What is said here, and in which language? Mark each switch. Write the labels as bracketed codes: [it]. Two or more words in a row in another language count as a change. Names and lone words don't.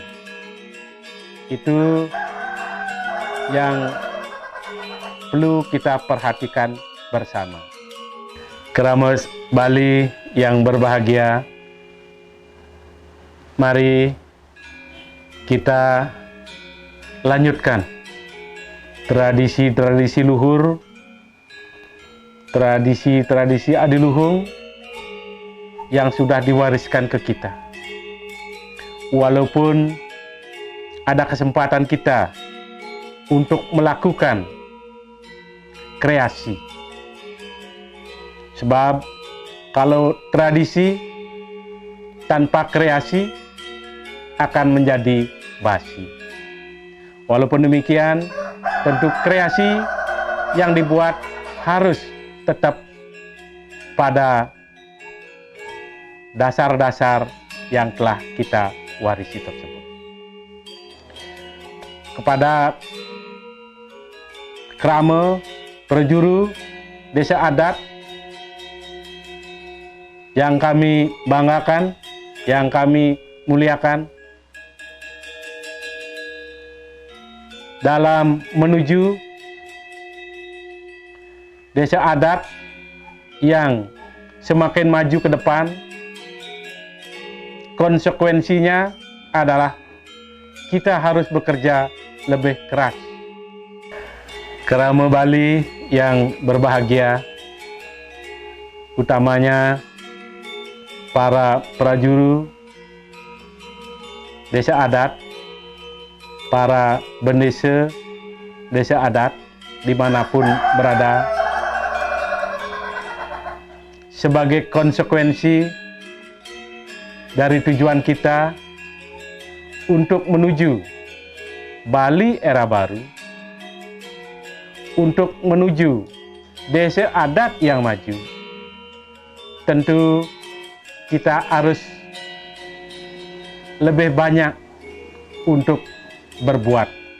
[id] Itu yang perlu kita perhatikan bersama. Keramas Bali yang berbahagia, mari kita lanjutkan tradisi-tradisi luhur, tradisi-tradisi adiluhung yang sudah diwariskan ke kita. Walaupun ada kesempatan kita untuk melakukan kreasi. Sebab kalau tradisi tanpa kreasi akan menjadi basi. Walaupun demikian, tentu kreasi yang dibuat harus tetap pada dasar-dasar yang telah kita warisi tersebut. Kepada kerama, prajuru, desa adat yang kami banggakan, yang kami muliakan, dalam menuju desa adat yang semakin maju ke depan, konsekuensinya adalah kita harus bekerja lebih keras. Kerama Bali yang berbahagia, utamanya para prajuru desa adat, para bendesa desa adat dimanapun berada, sebagai konsekuensi dari tujuan kita untuk menuju Bali era baru, untuk menuju desa adat yang maju, tentu kita harus lebih banyak untuk berbuat.